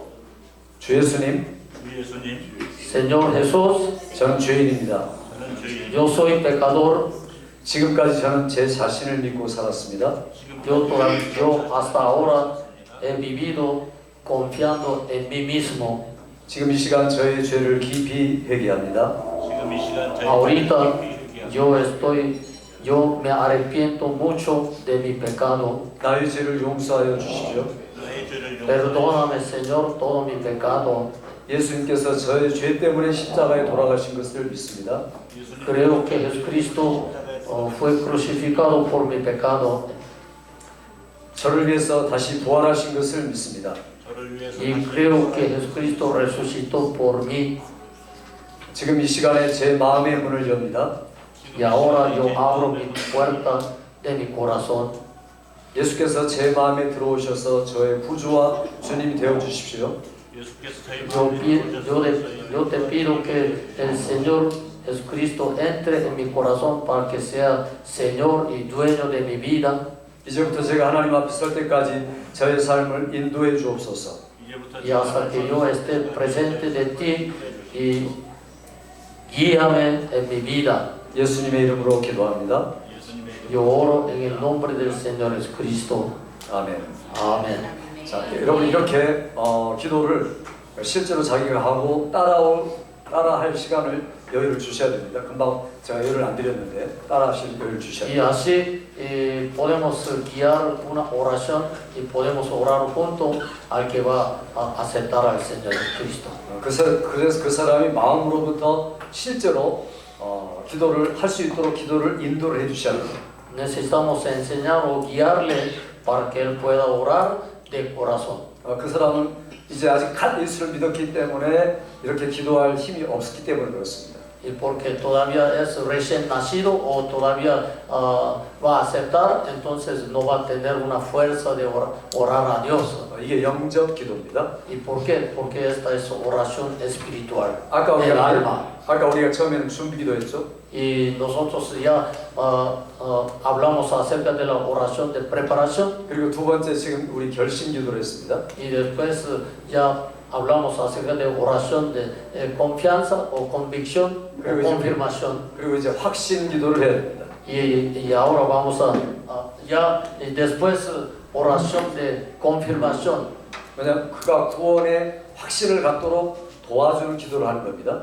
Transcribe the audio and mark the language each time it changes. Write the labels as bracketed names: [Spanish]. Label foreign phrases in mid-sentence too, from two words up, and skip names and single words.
[Korean] 주 예수님, [Spanish] Señor Jesús, [Korean] 저는 죄인입니다. [Spanish] yo soy pecador. [Korean] 지금까지 저는 제 자신을 믿고 살았습니다. [Spanish] Yo hasta ahora he vivido confiando en mí mismo. [Korean] 지금 이 시간 저의 죄를 깊이 회개합니다. [Spanish] Ahorita yo me arrepiento mucho de mi pecado. [Korean] 나의 죄를 용서하여 주십시오. [Spanish] Perdóname, Señor, todo mi pecado. [Korean] 예수님께서 저의 죄 때문에 십자가에 돌아가신 것을 믿습니다. [Spanish] Creo que Jesucristo fue crucificado por mi pecado. [Korean] 저를 위해서 다시 부활하신 것을 믿습니다. [Spanish] Y creo que Jesucristo resucitó por mí. [Korean] 지금 이 시간에 제 마음의 문을 엽니다. [Spanish] Y ahora yo abro mi puerta de mi corazón. [Korean] 예수께서 제 마음에 들어오셔서 저의 구주와 주님이 되어 주십시오. 예수께서 저희 [Spanish] Yo, [Korean] 마음에 들어오셔서 [Spanish] yo te pido que el Señor Jesucristo entre en mi corazón para que sea Señor y dueño de mi vida. [Korean] 이제부터 제가 하나님 앞에 설 때까지 저의 삶을 인도해 주옵소서. 이제부터 [Spanish] Y hasta que yo esté presente de ti y guíame en mi vida. [Korean] 예수님의 이름으로 기도합니다. 예수님의 이름 [Spanish] Yo oro en el nombre del Señor Jesucristo. [Korean] 아멘. [Spanish] Amén. [Korean] 자, 여러분 이렇게 기도를 실제로 자기가 하고 따라할 시간을 여유를 주셔야 됩니다. 금방 제가 여유를 안 드렸는데 따라하실 여유를 주셔야 [Spanish] Y [Korean] 됩니다. [Spanish] así podemos guiar una oración y podemos orar junto al que va a aceptar al Señor Jesucristo. [Korean] 그래서 그 사람이 마음으로부터 실제로 기도를 할 수 있도록 기도를 인도를 해주셔야 됩니다. [Spanish] Necesitamos enseñar o guiarle para que él pueda orar de corazón. [Korean] 그 사람은 이제 아직 갓 예수를 믿었기 때문에 이렇게 기도할 힘이 없었기 때문에 그렇습니다. [Spanish] Y porque todavía es recién nacido o todavía va a aceptar, entonces no va a tener una fuerza de orar a Dios. [Korean] 이게 영접 기도입니다. [Spanish] ¿Y por qué? Porque esta es oración espiritual, [Korean] 아까 [Spanish] el alma. [Korean] 우리가 처음에는 준비 기도했죠. [Spanish] Y nosotros ya hablamos acerca de la oración de preparación [Korean] 그리고 두 번째 지금 우리 결심 기도를 했습니다. [Spanish] y después ya hablamos acerca de oración de confianza o convicción o confirmación. [Korean] 그리고 이제 확신 기도를 해야 됩니다. [Spanish] Y ahora vamos ya y después oración de confirmación. [Korean] 왜냐하면 그가 구원의 확신을 갖도록 도와주는 기도를 하는 겁니다.